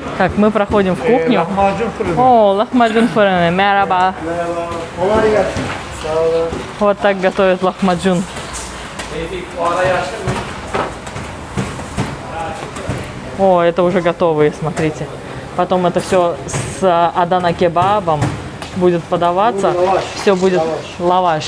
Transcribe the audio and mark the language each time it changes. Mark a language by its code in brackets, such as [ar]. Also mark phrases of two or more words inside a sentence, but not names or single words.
[ru] Так, мы проходим в кухню. [tr] Lahmacun fırını. O, lahmacun fırını. Мераба. Kolay gelsin. Sağ olun. [ru] Вот так готовят лахмаджун. О, это уже готовые, смотрите. Потом это все с Адана кебабом будет подаваться. Все будет лаваш.